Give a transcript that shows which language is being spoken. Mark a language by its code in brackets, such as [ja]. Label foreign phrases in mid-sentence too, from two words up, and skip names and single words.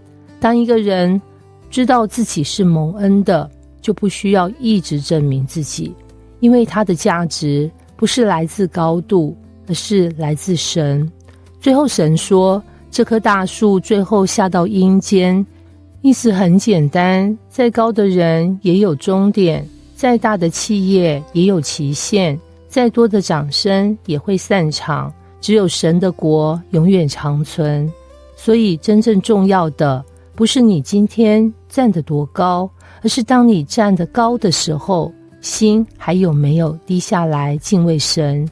[zh] 當一個人知道自己是蒙恩的，就不需要一直證明自己，因為他的價值不是來自高度，而是來自神。最後神說，這棵大樹最後下到陰間，意思很簡單，再高的人也有終點，再大的企業也有期限，再多的掌聲也會散場，只有神的國永遠長存。所以真正重要的不是你今天站得多高，而是當你站得高的時候，心還有沒有低下來敬畏神。